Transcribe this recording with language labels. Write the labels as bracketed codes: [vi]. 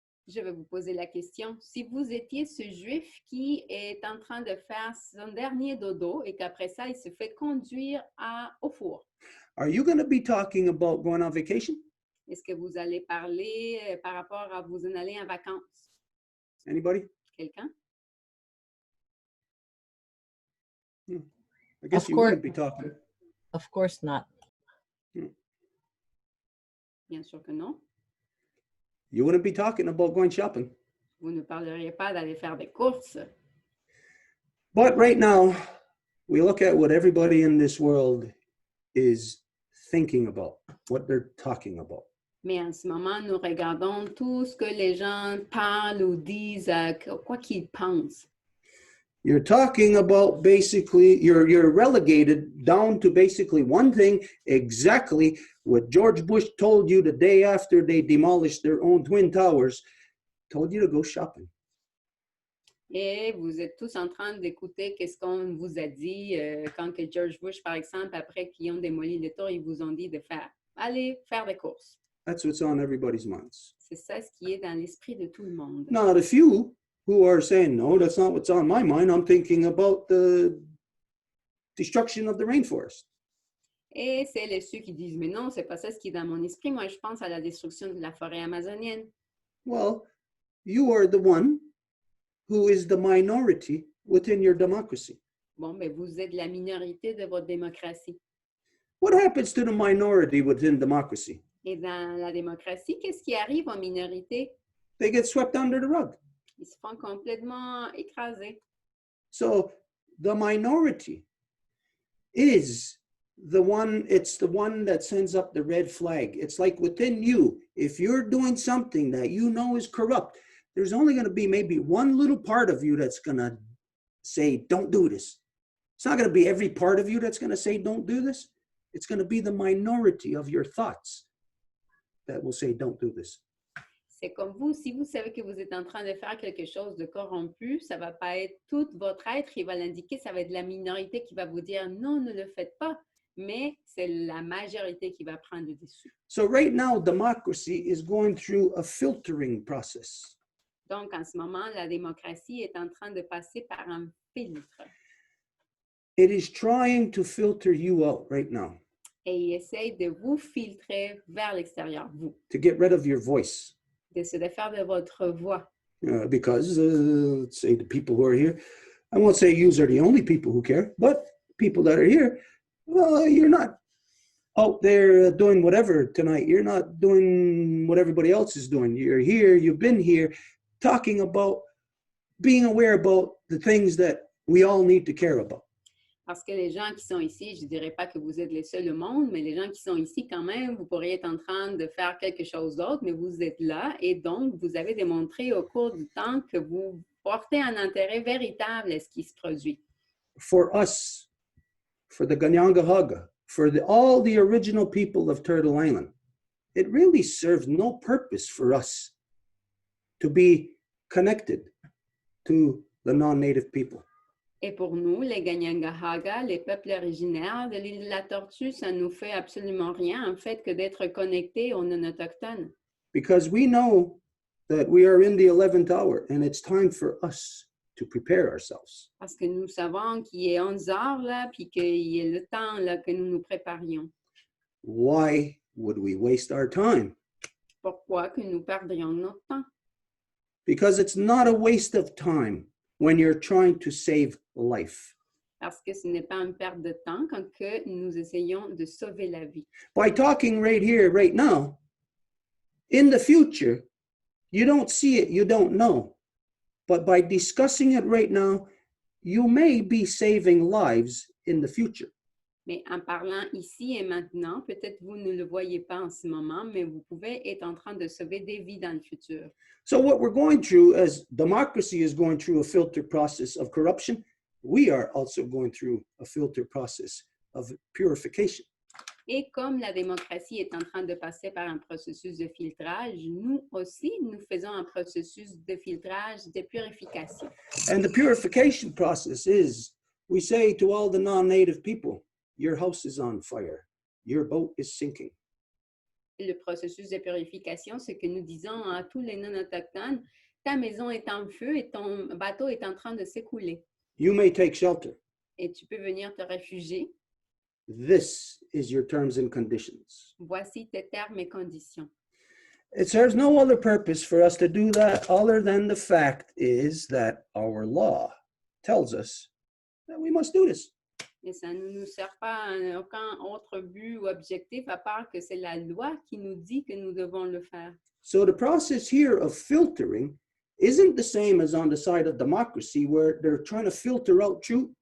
[fr] Je vais vous poser la question. Si vous étiez ce Juif qui est en train de faire son dernier dodo et qu'après ça, il se fait conduire au four, [en] are you going to be talking about going on vacation? [fr] est-ce que vous allez parler par rapport à vous en aller en vacances? [en] Anybody? [fr] Quelqu'un? [en] I guess Of you course. wouldn't be talking. Of course not. [fr] Bien sûr que non. [en] You wouldn't be talking about going shopping. [fr] Vous ne parleriez pas d'aller faire des courses. [en] But right now, we look at what everybody in this world is thinking about, what they're talking about. [fr] Mais en ce moment, nous regardons tout ce que les gens parlent ou disent, quoi qu'ils pensent. [en] You're talking about basically, you're relegated down to basically one thing, exactly what George Bush told you the day after they demolished their own Twin Towers, told you to go shopping. [fr] Et vous êtes tous en train d'écouter qu'est-ce qu'on vous a dit quand que George Bush, par exemple, après qu'ils ont démoli les tours, ils vous ont dit de aller faire des courses. [en] That's what's on everybody's minds. [fr] C'est ça ce qui est dans l'esprit de tout le monde. [en] Now, the few who are saying, no, that's not what's on my mind. I'm thinking about the destruction of the rainforest. [fr] Et c'est ceux qui disent, mais non, c'est pas ça ce qui est dans mon esprit. Moi, je pense à la destruction de la forêt amazonienne. [en] Well, you are the one who is the minority within your democracy. [fr] Bon, mais vous êtes la minorité de votre démocratie. [en] What happens to the minority within democracy? [fr] Et dans la démocratie, qu'est-ce qui arrive aux minorités? [en] They get swept under the rug. [fr] Ils se font complètement écraser. [en] So the minority is it's the one that sends up the red flag. It's like within you, if you're doing something that you know is corrupt, there's only going to be maybe one little part of you that's going to say, don't do this. It's not going to be every part of you that's going to say, don't do this. It's going to be the minority of your thoughts that will say, don't do this. [fr] C'est comme vous, si vous savez que vous êtes en train de faire quelque chose de corrompu, ça ne va pas être tout votre être qui va l'indiquer, ça va être la minorité qui va vous dire non, ne le faites pas, mais c'est la majorité qui va prendre le dessus. [en] So right now, democracy is going through a filtering process. [fr] Donc, en ce moment, la démocratie est en train de passer par un filtre. [en] It is trying to filter you out right now. [fr] Et il essaye de vous filtrer vers l'extérieur, vous. [en] To get rid of your voice. [fr] De se défaire de votre voix. [en] Because, let's say the people who are here, I won't say you are the only people who care, but people that are here, well, you're not out there doing whatever tonight. You're not doing what everybody else is doing. You're here, you've been here, talking about, being aware about the things that we all need to care about. [fr] Parce que les gens qui sont ici, je ne dirais pas que vous êtes les seuls au monde, mais les gens qui sont ici quand même, vous pourriez être en train de faire quelque chose d'autre, mais vous êtes là et donc vous avez démontré au cours du temps que vous portez un intérêt véritable à ce qui se produit. [en] For us, for the Ganyangahaga, for all the original people of Turtle Island, it really serves no purpose for us to be connected to the non-native people. [fr] Et pour nous, les Ganyangahaga, les peuples originaires de l'île de la Tortue, ça ne nous fait absolument rien en fait que d'être connectés aux non-autochtones. [en] Because we know that we are in the 11th hour and it's time for us to prepare ourselves. [fr] Parce que nous savons qu'il est 11 heures là, puis qu'il est le temps là que nous nous préparions. [en] Why would we waste our time? [fr] Pourquoi que nous perdrions notre temps? [en] Because it's not a waste of time when you're trying to save life. [fr] Parce que ce n'est pas une perte de temps quand que nous essayons de sauver la vie. [en] By talking right here, right now, in the future, you don't see it, you don't know. But by discussing it right now, you may be saving lives in the future. [fr] Mais en parlant ici et maintenant, peut-être vous ne le voyez pas en ce moment, mais vous pouvez être en train de sauver des vies dans le futur. [en] So what we're going through, as democracy is going through a filter process of corruption, we are also going through a filter process of purification. [fr] Et comme la démocratie est en train de passer par un processus de filtrage, nous aussi, nous faisons un processus de filtrage, de purification. [en] And the purification process is, we say to all the non-native people, your house is on fire, your boat is sinking. [fr] Le processus de purification, c'est que nous disons à tous les non-autochtones, ta maison est en feu et ton bateau est en train de s'écouler. [en] You may take shelter. [fr] Et tu peux venir te réfugier. [en] This is your terms and conditions. [fr] Voici tes termes et conditions. [en] It serves no other purpose for us to do that other than the fact is that our law tells us that we must do this. [fr] Et ça ne nous sert pas à aucun autre but ou objectif à part que c'est la loi qui nous dit que nous devons le faire. [en] So the process here of filtering isn't the same as on the side of democracy where they're trying to filter out truth.